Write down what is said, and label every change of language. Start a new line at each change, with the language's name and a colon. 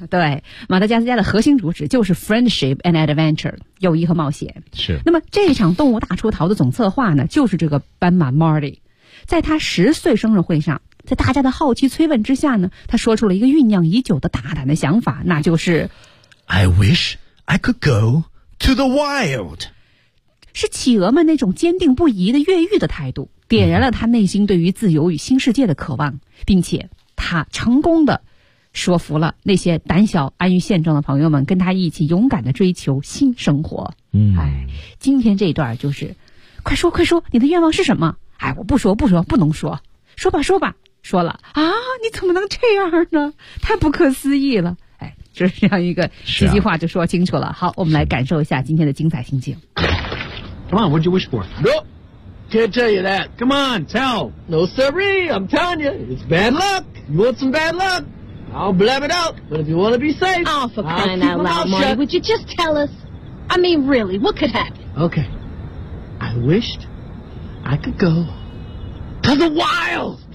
Chinese: 对，马达加斯加的核心主旨就是
English: friendship and adventure，
Chinese: 友谊和冒险。是。那么这场动物大出逃的总策划呢，就是这个斑马 Marty， 在他十岁生日会上。在大家的好奇催问之下呢，他说出了一个酝酿已久的大胆的想法，那就是
English: I wish I could go to the wild，
Chinese: 是企鹅们那种坚定不移的越狱的态度点燃了他内心对于自由与新世界的渴望，并且他成功的说服了那些胆小安于现状的朋友们跟他一起勇敢的追求新生活。嗯，哎，今天这一段就是快说快说你的愿望是什么。哎，我不说不说不能说，说吧说吧，说了啊，你怎么能这样呢？太不可思议了。哎，就是这样一个几句话就说清楚了。啊，好，我们来感受一下今天的精彩心情。
English: Come on, what'd you wish for? No, can't tell you that. Come on, tell. No, sorry, I'm telling you, it's bad luck. You want some bad luck? I'll blab it out, but if you want to be safe, oh, for crying out loud, Marty, would you just tell us? I mean, really, what could happen? Okay. I wished I could go to the wild!